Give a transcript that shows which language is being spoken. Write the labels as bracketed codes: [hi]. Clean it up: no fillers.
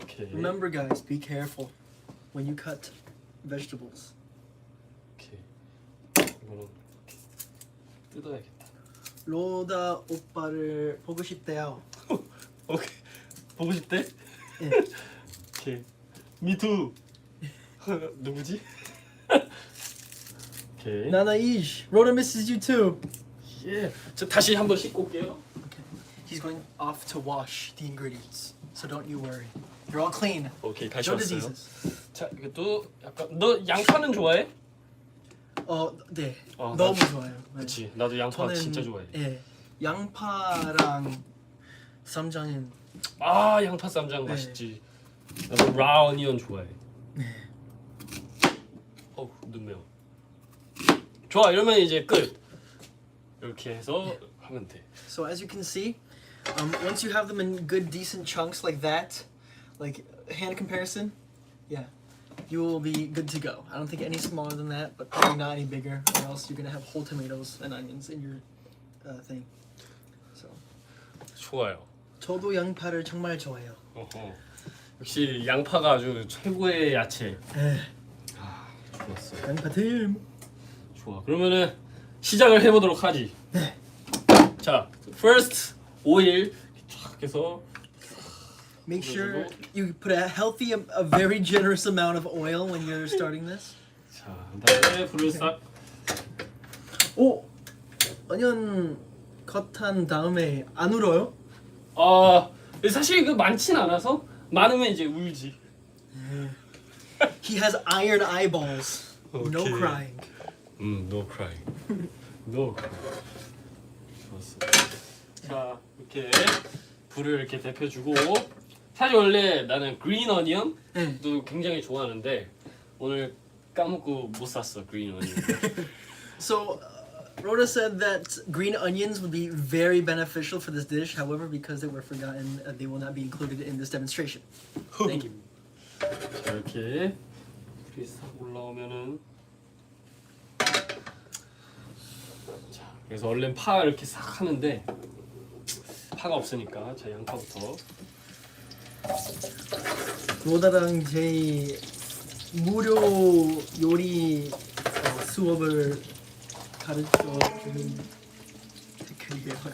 [en] Remember, guys, be careful when you cut vegetables. [ko] 오케이. 이거는 뜯어야겠다. 로다 오빠를 보고 싶대요. 오케이. 보고 싶대? 네. 오케이. 미투. 누구지? 오케이. [en] 나나 이sh. Roda misses you too. [ko] 예. 저 다시 한번 씻고 올게요. [en] Okay. He's going off to wash the ingredients, so don't you worry. You're all clean. [ko] 오케이 다시 [en] No [ko] 왔어요. [en] diseases. [ko] 자 이것도 약간 너 양파는 좋아해? 네. 나- 너무 좋아요. 네. 그렇지. 나도 양파 저는, 진짜 좋아해. 예. 양파랑 쌈장은 양파 쌈장 네. 맛있지. 나도 라우니언 좋아해. 네. 눈 매워. 좋아 이러면 이제 끝. 이렇게 해서 하면 돼. [en] So as you can see, once you have them in good, decent chunks like that, like hand comparison, yeah, you will be good to go. I don't think any smaller than that, but probably not any bigger, or else you're gonna have whole tomatoes and onions in your thing. So, [ko] 좋아요. 저도 양파를 정말 좋아해요. 역시 양파가 아주 최고의 야채. 좋았어. 양파틈. 좋아. 그러면은 시작을 해보도록 하지. 네. 자, first 오일 쫙 해서 [en] Make sure you put a healthy, a very generous amount of oil when you're starting this. [ko] 자, 그다음에 불을 싹. 오, 어니언 컷한 다음에 안 울어요? 사실 그 많진 않아서 많으면 이제 울지. [en] He has iron eyeballs. No Okay. crying. No crying. No crying. [ko] 좋았어. 자, 이렇게 불을 이렇게 데펴주고 사실 원래 나는 그린 어니언도 네. 굉장히 좋아하는데 오늘 까먹고 못 샀어 그린 어니언. [en] So, Roda said that green onions would be very beneficial for this dish. However, because they were forgotten, they will not be included in this demonstration. Thank you. [ko] 자, 이렇게 불이 싹 올라오면은 자, 그래서 원래 파 이렇게 싹 하는데 파가 없으니까 자 양파부터. 로다랑 제이 무료 요리 수업을 가르쳐 주는 댓글이에요.